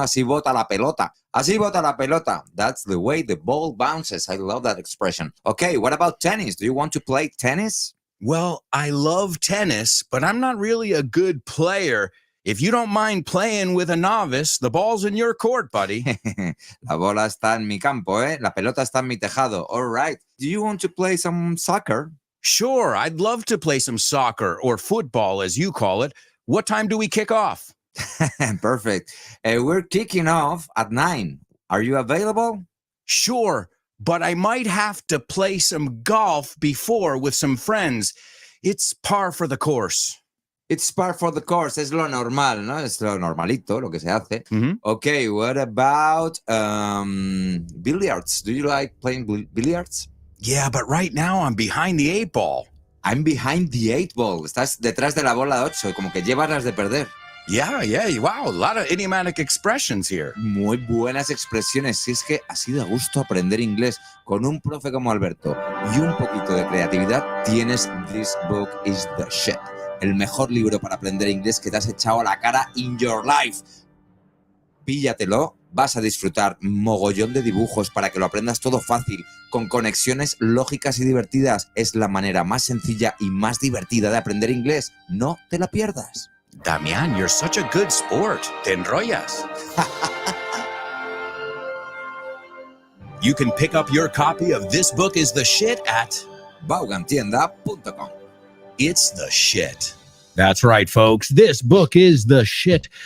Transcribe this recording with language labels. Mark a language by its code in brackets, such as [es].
[es] Así bota la pelota. Así bota la pelota. [en] That's the way the ball bounces. I love that expression. Okay, what about tennis? Do you want to play tennis? Well, I love tennis, but I'm not really a good player. If you don't mind playing with a novice, the ball's in your court, buddy. [es] La bola está en mi campo, ¿eh? La pelota está en mi tejado. [en] All right. Do you want to play some soccer? Sure, I'd love to play some soccer or football, as you call it. What time do we kick off? Perfect. We're kicking off at 9. Are you available? Sure, but I might have to play some golf before with some friends. It's par for the course. It's par for the course. [es] Es lo normal, ¿no? Es lo normalito, lo que se hace. Mhm. [en] Okay, what about billiards? Do you like playing billiards? Yeah, but right now I'm behind the 8 ball. I'm behind the 8 ball. [es] Estás detrás de la bola 8, como que llevas las de perder. [en] Yeah, wow, a lot of idiomatic expressions here. [es] Muy buenas expresiones. Si es que así da gusto aprender inglés con un profe como Alberto y un poquito de creatividad, tienes This Book is the Shit. El mejor libro para aprender inglés que te has echado a la cara [en] in your life. [es] Píllatelo, vas a disfrutar mogollón de dibujos para que lo aprendas todo fácil, con conexiones lógicas y divertidas. Es la manera más sencilla y más divertida de aprender inglés. No te la pierdas. [en] Damian, you're such a good sport. [es] Te enrollas. [en] You can pick up your copy of This Book is the Shit at Vaughantienda.com. It's the Shit. That's right, folks. This book is the shit.